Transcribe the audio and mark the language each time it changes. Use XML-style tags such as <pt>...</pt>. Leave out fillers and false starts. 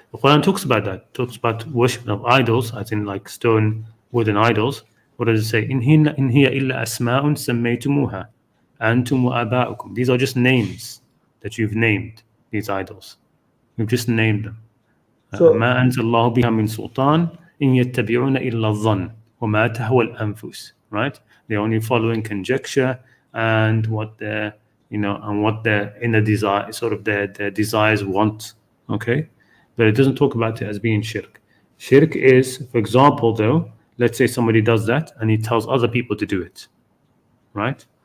<en>The Quran talks about that. Talks about worship of idols, as in like stone, wooden idols. What does it say?</en> <ar>In hiya illa asma'un sammaytumuha antum wa aba'ukum.</ar> <en>These are just names that you've named. These idols, you've just named them. So,</en> <ar>ما أنزل الله بها من سلطان إن يتبعون إلا الظن وما تهوى الأنفس.</ar> <en>Right? They're only following conjecture and what their and what their inner desire, sort of their desires want. Okay, but it doesn't talk about it as being shirk. Shirk is, for example, though, let's say somebody does that and he tells other people to do it, right?</en>